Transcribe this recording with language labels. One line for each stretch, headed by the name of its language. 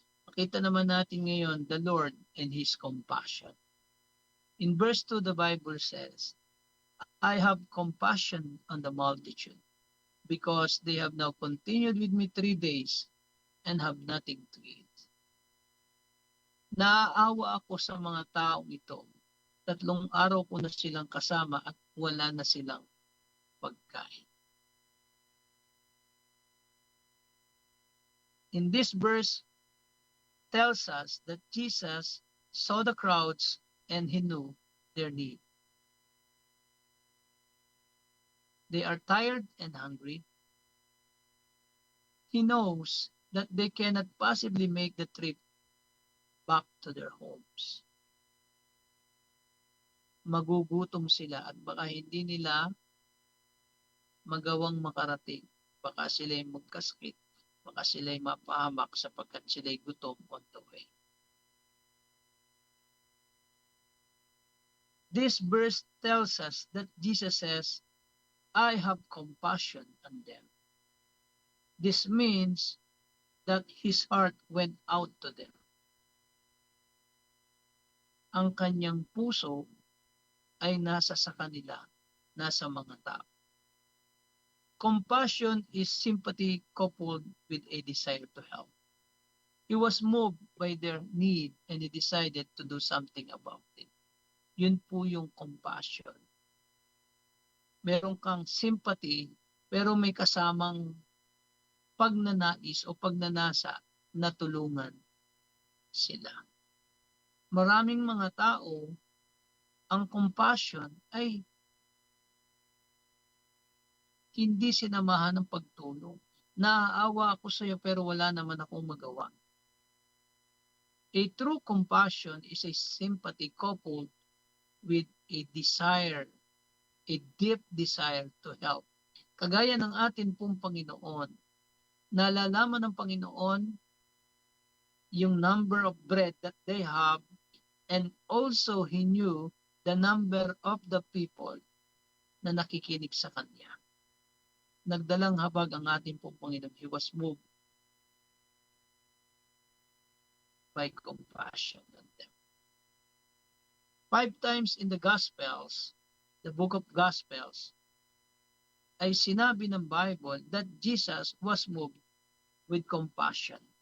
Filipino: Makita naman natin ngayon
English: the Lord and His compassion. In verse 2, the Bible says, "I have compassion on the multitude, because they have now continued with me 3 days and have nothing to eat."
Filipino: Naaawa ako sa mga taong ito. 3 araw ko na silang kasama at wala na silang pagkain.
English: In this verse tells us that Jesus saw the crowds and He knew their need. They are tired and hungry. He knows that they cannot possibly make the trip back to their homes.
Filipino: Magugutom sila at baka hindi nila magawang makarating. Baka sila'y magkasakit, baka sila'y mapahamak sapagkat sila'y gutom
English: on the way. This verse tells us that Jesus says, I have compassion on them. This means that his heart went out to them.
Filipino: Ang kanyang puso ay nasa sa kanila, nasa mga tao.
English: Compassion is sympathy coupled with a desire to help. He was moved by their need and he decided to do something about it.
Filipino: Yun po yung compassion. Meron kang sympathy pero may kasamang pagnanais o pagnanasa na tulungan sila. Maraming mga tao, ang compassion ay hindi sinamahan ng pagtulong. Naaawa ako sa iyo pero wala naman akong magawa.
English: A true compassion is a sympathy coupled with a desire, a deep desire to help.
Filipino: Kagaya ng atin pong Panginoon, nalalaman ng Panginoon yung
English: number of bread that they have, and also He knew the number of the people
Filipino: na nakikinig sa Kanya. Nagdalang habag ang ating pong Panginoon.
English: He was moved by compassion on them. 5 times in the Gospels, the book of Gospels,
Filipino: ay sinabi ng
English: Bible that Jesus was moved with compassion.